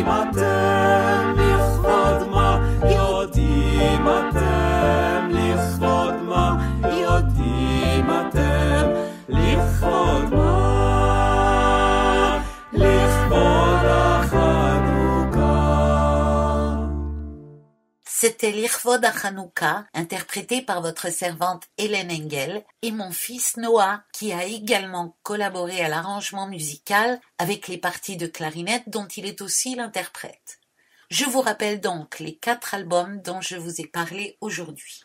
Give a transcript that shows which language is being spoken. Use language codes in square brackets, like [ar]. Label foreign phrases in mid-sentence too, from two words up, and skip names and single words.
[he] אתם לכבוד מה, יודעים אתם לכבוד מה, יודעים אתם לכבוד מה, לכבוד החנוכה. [fr] C'était l'Irvod à Hanouka, interprété par votre servante Hélène Engel et mon fils Noah, qui a également collaboré à l'arrangement musical avec les parties de clarinette dont il est aussi l'interprète. Je vous rappelle donc les 4 albums dont je vous ai parlé aujourd'hui.